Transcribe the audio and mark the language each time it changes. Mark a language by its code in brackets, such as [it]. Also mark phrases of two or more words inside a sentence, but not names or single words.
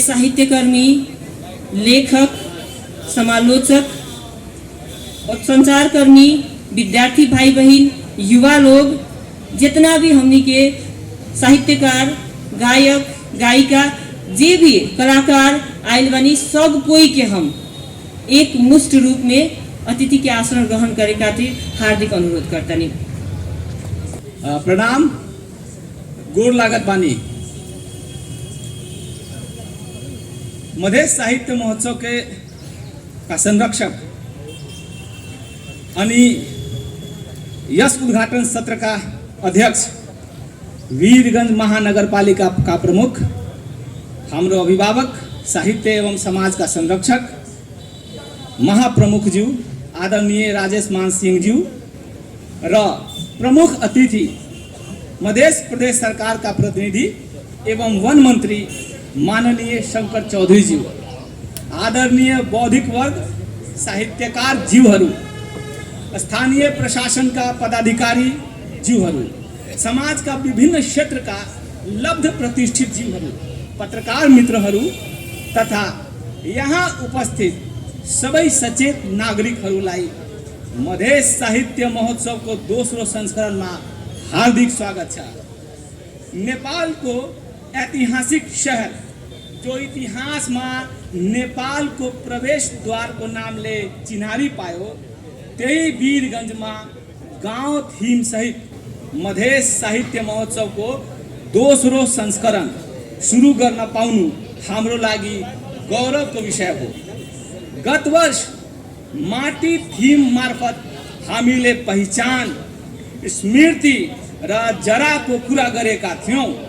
[bho] साहित्यकर्मी, लेखक, समालोचक और संचारकर्मी, विद्यार्थी भाई बहन, युवा लोग, जितना भी हमनी के साहित्यकार, गायक, गायिका, जे भी कलाकार आयल बनी, सब कोई के हम एक मुष्ट रूप में अतिथि के आसन ग्रहण करे खातिर हार्दिक अनुरोध करता नहीं। प्रणाम, गोर लागत बानी। [ne] मध्य साहित्य महोत्सव के का संरक्षक अनि यस उद्घाटन सत्र का अध्यक्ष, वीरगंज महानगरपालिका का प्रमुख, हाम्रो अभिभावक, साहित्य एवं समाज का संरक्षक महाप्रमुख जी आदरणीय राजेश मान सिंह जी र प्रमुख अतिथि मध्य प्रदेश सरकार का प्रतिनिधि एवं वन मंत्री माननीय शंकर चौधरी जी, आदरणीय बौद्धिक वर्ग, साहित्यकार जीवहरू, स्थानीय प्रशासन का पदाधिकारी जीवहरू, समाज का विभिन्न क्षेत्र का लब्ध प्रतिष्ठित जीवहरू, पत्रकार मित्रहरू तथा यहाँ उपस्थित सबै सचेत नागरिकहरूलाई मध्य साहित्य महोत्सव को दोस्रो संस्करण में हार्दिक स्वागत छ। नेपाल को ऐतिहासिक शहर जो इतिहास में नेपाल को प्रवेश द्वार को नाम ले चिन्हारी पायो, त्यही वीरगंज में गांव थीम सहित मध्य साहित्य महोत्सव को दोस्रो संस्करण शुरू गर्न पाउनु हाम्रो लागि गौरव को विषय हो। गत वर्ष माटी थीम मार्फत हामीले पहिचान, स्मृति र जरा को कुरा गरेका थियौं।